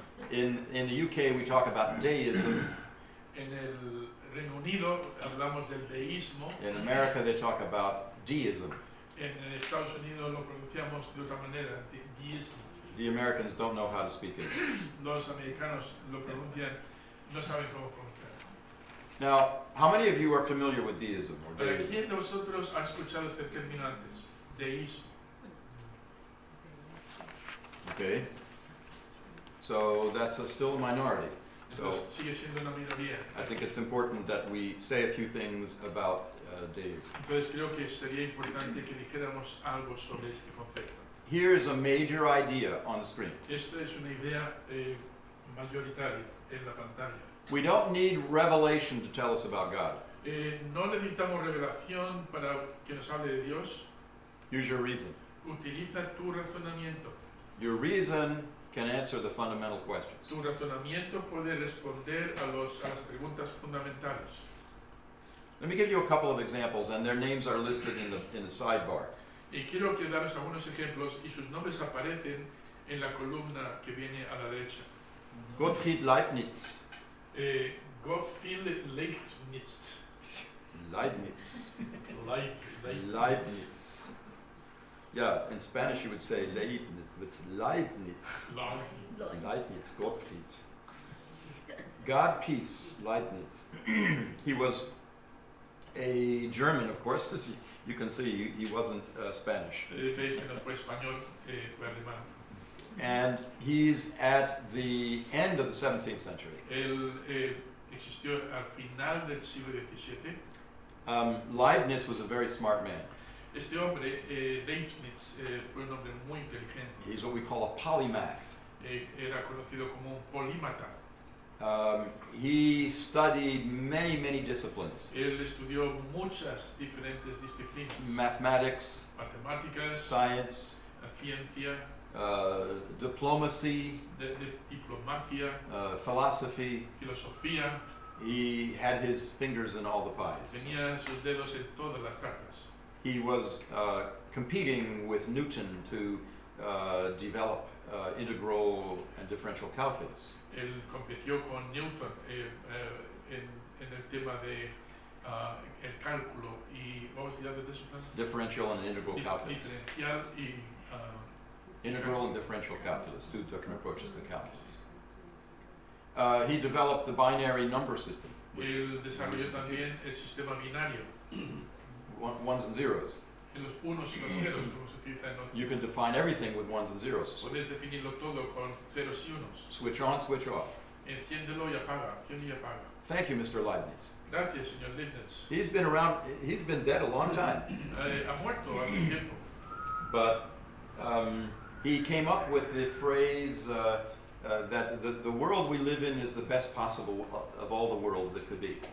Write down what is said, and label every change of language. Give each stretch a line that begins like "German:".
English: In the UK we talk about deism.
Spanish: En el Reino Unido hablamos del deísmo.
English: In America they talk about deism.
Spanish: En Estados Unidos lo pronunciamos de otra manera, deísmo.
English: The Americans don't know how to speak it.
Spanish: Los americanos lo pronuncian, no saben cómo pronunciar.
English: Now, how many of you are familiar with deism or
Spanish: ¿Para
English: deism?
Spanish: quién de vosotros ha escuchado este término antes? Deísmo.
English: Okay. So that's still a minority. So
Spanish: Entonces, sigue siendo una minoría.
English: I think it's important that we say a few things about deism.
Spanish: Entonces creo que sería importante que dijéramos algo sobre este concepto.
English: Here's a major idea on the screen.
Spanish: Esta es una idea mayoritaria en la pantalla.
English: We don't need revelation to tell us about God.
Spanish: No necesitamos revelación para que nos hable de Dios.
English: Use your reason.
Spanish: Utiliza tu razonamiento.
English: Your reason can answer the fundamental questions.
Spanish: Tu razonamiento puede responder a las preguntas fundamentales.
English: Let me give you a couple of examples, and their names are listed in the sidebar.
Spanish: Y quiero que daros algunos ejemplos y sus nombres aparecen en la columna que viene a la derecha.
English: Gottfried Leibniz. Gottfried Leibniz. Leibniz. Leibniz. Leibniz. Yeah, in Spanish you would say Leibniz, but it's Leibniz. Leibniz. Leibniz, Gottfried. God peace, Leibniz. He was a German, of course, as you can see, he wasn't Spanish.
Spanish: Veis que no fue español, fue alemán.
English: And he's at the end of the 17th century.
Spanish: Él existió al final del siglo XVII.
English: Leibniz was a very smart man.
Spanish: Este hombre, Leibniz, fue un hombre muy inteligente.
English: He's what we call a polymath.
Spanish: Era conocido como un polímata.
English: He studied many, many disciplines.
Spanish: Él estudió muchas diferentes disciplinas.
English: Mathematics,
Spanish: Matemáticas,
English: science,
Spanish: ciencia,
English: diplomacy,
Spanish: de diplomacia,
English: philosophy.
Spanish: filosofía.
English: He had his fingers in all the pies.
Spanish: Tenía sus dedos en todas las tartas.
English: He was competing with Newton to develop integral and differential calculus.
Spanish: Él compitió con Newton en el tema de el cálculo y ¿cómo se llama eso?
English: Differential and integral calculus.
Spanish: Diferencial y
English: Integral and differential calculus, two different approaches to calculus. He developed the binary number system, which
Spanish: él desarrolló también el sistema binario,
English: ones and zeros.
Spanish: en los unos y los ceros, como se utiliza en los.
English: You can define everything with ones and zeros.
Spanish: Puedes definirlo todo con ceros y unos.
English: Switch on, switch off.
Spanish: Enciéndelo y apaga, enciende y apaga.
English: Thank you, Mr. Leibniz.
Spanish: Gracias, señor Leibniz.
English: He's been around, he's been dead a long time,
Spanish: Ha muerto hace tiempo,
English: but he came up with the phrase that the world we live in is the best possible of all the worlds that could be.